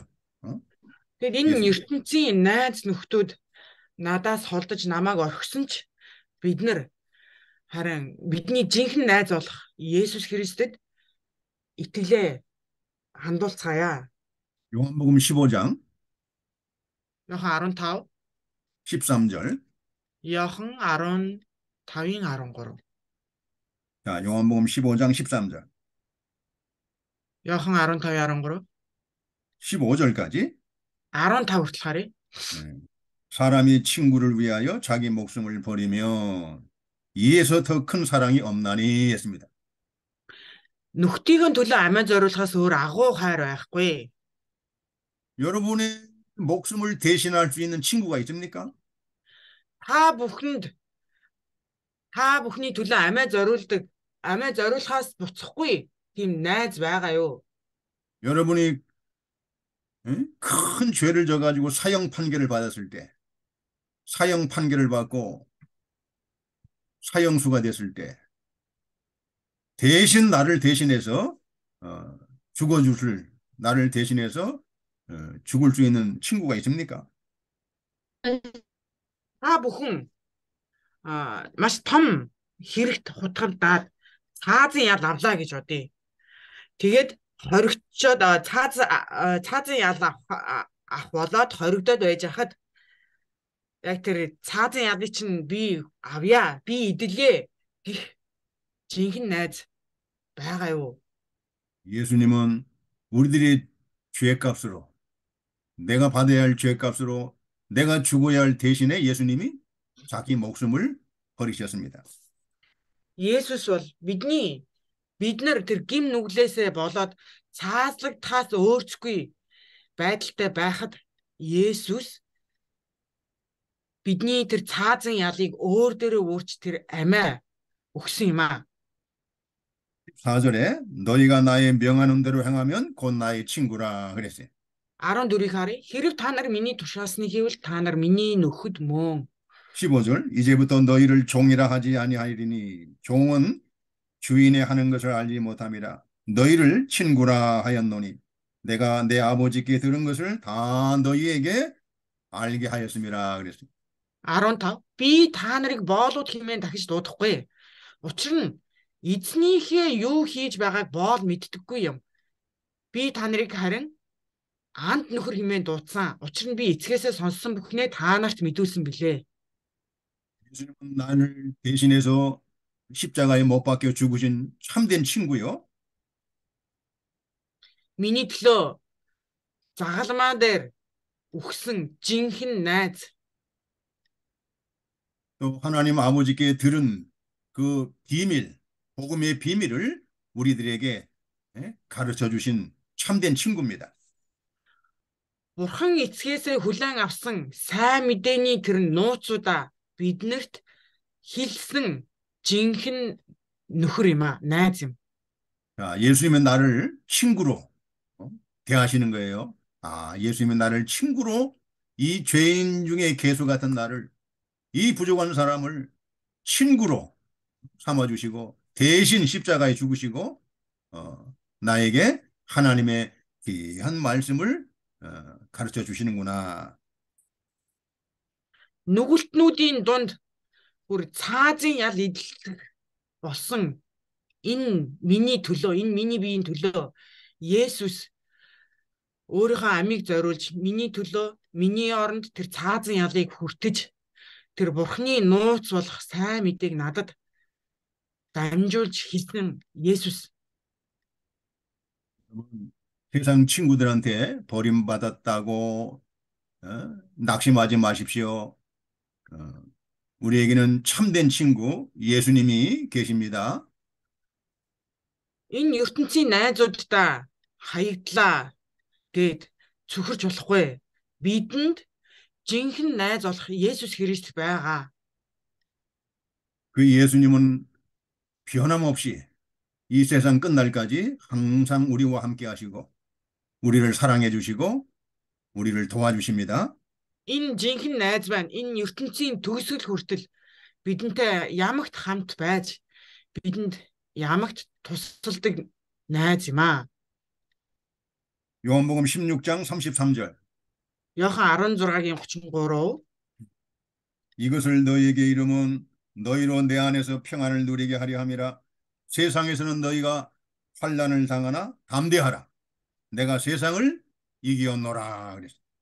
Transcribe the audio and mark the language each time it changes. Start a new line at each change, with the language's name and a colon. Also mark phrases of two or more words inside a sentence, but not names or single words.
Mongolian: Тэгээд энэ ертөнцийн найз нөхдүүд надаас холдож намайг орхисон ч бид нар харин бидний жинхэнэ найз болох Есүс Христэд итгэлээ хандуулцгаая.
Korean: 요한복음 15장
Mongolian: Йохан 15,
Korean: 13절.
Mongolian: Йохан 15-ын 13.
Korean: 자, 요한복음 15장 13절.
Mongolian: Йохан 15-13.
Korean: 15절까지.
Mongolian: 15 хүртэл харъя.
Korean: 사람이 친구를 위하여 자기 목숨을 버리면 이에서 더 큰 사랑이 없나니 했습니다.
Mongolian: Нөхдийн төлөө амиа зориулахаас өөр агуу хайр байхгүй.
Korean: 여러분의 목숨을 대신할 수 있는 친구가 있습니까?
Mongolian: Та бүхний төлөө амиа зориулахаас буцахгүй тийм найз байгаа юу?
Korean: 여러분이 큰 죄를 져가지고 사형 판결을 받았을 때, 사형 판결을 받고 사형수가 됐을 때 대신 나를 대신해서 나를 대신해서 죽을 수 있는 친구가 있습니까?
Mongolian: Та бүхэн маш том хэрэгт хутгамдаад цаазын ял авлаа гэж бодъё. Тэгээд хоригдчоод цаазын ял авах болоод хоригдоод байж хахад яг тэр цаазын ялыг чинь би авъя, би идэлье гэх жинхэнэ найз байгаа юу?
Korean: 예수님은 우리들의 죄값으로, 내가 받아야 할 죄값으로, 내가 죽어야 할 대신에 예수님이 자기 목숨을 버리셨습니다.
Mongolian: Есүс бол бид нар тэр гим нүглээсээ болоод цаазлагдахаас өөрчлөхгүй байдалтай байхад Есүс бидний тэр цаазын ялыг өөр дээрээ өөрч тэр амиа өгсөн юм аа.
Korean: 4절에 너희가 나의 명하는 대로 행하면 곧 나의 친구라 그랬어요.
Mongolian: 14-ийг харъя. Хэрв та нар миний тушаасныг хийвэл та нар миний нөхөд мөн.
Korean: 15절 이제부터 너희를 종이라 하지 아니하리니 종은 주인의 하는 것을 알지 못함이라 너희를 친구라 하였노니 내가 내 아버지께 들은 것을 다 너희에게 알게 하였음이라 그랬어요.
Mongolian: 15. Би та нарыг боолууд хэмээн дахиж дуудахгүй. Учир нь эзнийхээ юу хийж байгааг боол мэддэггүй юм. Би та нарыг харин анд нөхөр хэмээн дуудсан. Учир нь би эцгээсээ сонссон бүхнээ та нарт мэдүүлсэн билээ.
Korean: 예수님은 나를 대신해서 십자가에 못 박혀 죽으신 참된 친구요.
Mongolian: Миний төлөө загалмаа дээр үхсэн жинхэнэ найз.
Korean: 또 하나님 아버지께 들은 그 비밀, 복음의 비밀을 우리들에게 가르쳐 주신 참된 친구입니다.
Mongolian: Бурхан эцгээсээ хүлээн авсан сайн мэдээний тэр нууцудаа биднэрт хэлсэн жинхэнэ нөхөр юм аа, найз юм.
Korean: 자, 예수님은 나를 친구로 대하시는 거예요. 예수님은 나를 친구로 이 죄인 중에 괴수 같은 나를 이 부족한 사람을 친구로 삼아주시고 대신 십자가에 죽으시고 나에게 하나님의 귀한 말씀을 가르쳐 주시는구나.
Mongolian: Нүгэлтнүүдийн дунд бүр цаазын ял эдэлдэг болсон энэ миний төлөө, энэ миний биеийн төлөө Есүс өөрийнхөө амийг зориулж миний төлөө, миний оронд тэр цаазын ялыг хүртэж тэр Бурханы нууц болох сайн мэдээг надад дамжуулж хэлсэн Есүс.
Korean: 세상 친구들한테 버림받았다고 낙심하지 마십시오. 우리에게는 참된 친구 예수님이 계십니다.
Mongolian: Энэ ертөнцийн найзуудтай хаягдлаа гэд цөхөрч болохгүй. Бидэнд жинхэнэ найз болох Есүс Христ байгаа.
Korean: 그 예수님은 변함없이 이 세상 끝날까지 항상 우리와 함께 하시고 우리를 사랑해 주시고 우리를 도와주십니다.
Mongolian: Энэ жинхэнэ найз байна. Энэ ертөнцийн төгсгөл хүртэл бидэнтэй ямагт хамт байж бидэнд ямагт тусалдаг найз юм аа.
Korean: 요한복음 16장 33절
Mongolian: Иохан 16-гийн 33.
Korean: 이것을 너희에게 이름은 너희로 내 안에서 평안을 누리게 하려 함이라 세상에서는 너희가 환난을 당하나 담대하라 내가 세상을 이기었노라 그랬어요.